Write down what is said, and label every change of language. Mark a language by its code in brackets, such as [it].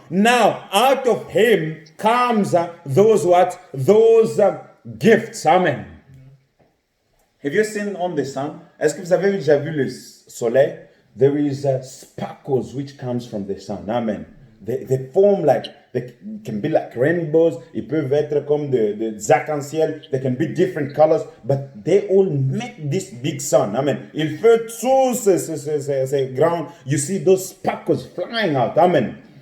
[en] Now, out of him comes those what? Those gifts. Amen. Have you seen on the sun? [fr] Est-ce que vous avez déjà vu le soleil? [en] There is sparkles which comes from the sun. Amen. They form like They can be like rainbows. [fr] Ils peuvent être comme des arcs-en-ciel. [en] They can be different colors, but they all make this big sun. Amen. [fr] Il fait tous ces grands. [en] You see those sparkles flying out. Amen.